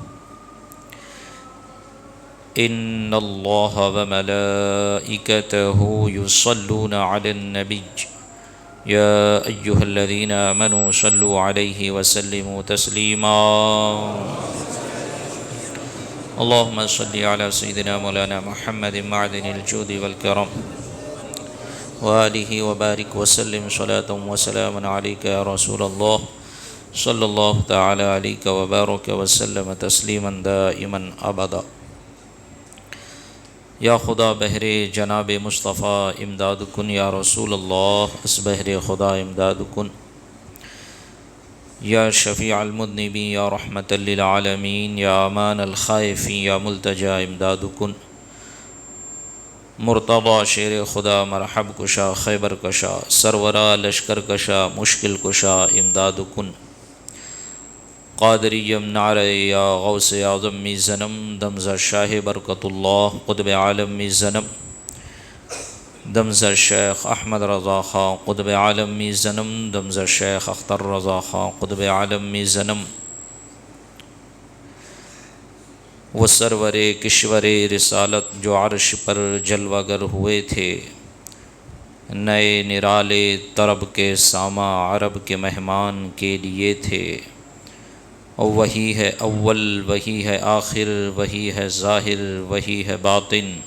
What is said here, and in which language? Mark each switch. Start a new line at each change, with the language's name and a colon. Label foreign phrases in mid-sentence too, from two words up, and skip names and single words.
Arabic: ان الله وملائكته يصلون على النبي يا ايها الذين امنوا صلوا عليه وسلموا تسليما. اللهم صل على سيدنا مولانا محمد معدن الجود والكرم وآلہ وبارک وسلم صلاة وسلام عليك يا رسول اللہ صلی اللہ تعالی علیہ وبارک وسلم تسلیما دائما ابدا.
Persian: یا خدا بہر جناب مصطفیٰ امداد کن، یا رسول اللہ اس بہر خدا امداد کن. یا شفیع المذنبین، یا رحمت للعالمین، یا امان الخائفین، یا ملتجا امداد کن. مرتضی شیر خدا مرحب کشا خیبر کشا سرورا لشکر کشا مشکل کشا امداد کن. قادریم نعرہ یا غوث اعظم می زنم دمزہ شاہ برکت اللہ قطب عالم می زنم. دمزہ شیخ احمد رضا خان قطب عالم می زنم. دمزہ شیخ اختر رضا خان قطب عالم می زنم.
Urdu: وہ سرور کشور رسالت جو عرش پر جلوہ گر ہوئے تھے، نئے نرالے طرب کے ساماں عرب کے مہمان کے لیے تھے. وہی ہے اول، وہی ہے آخر، وہی ہے ظاہر، وہی ہے باطن.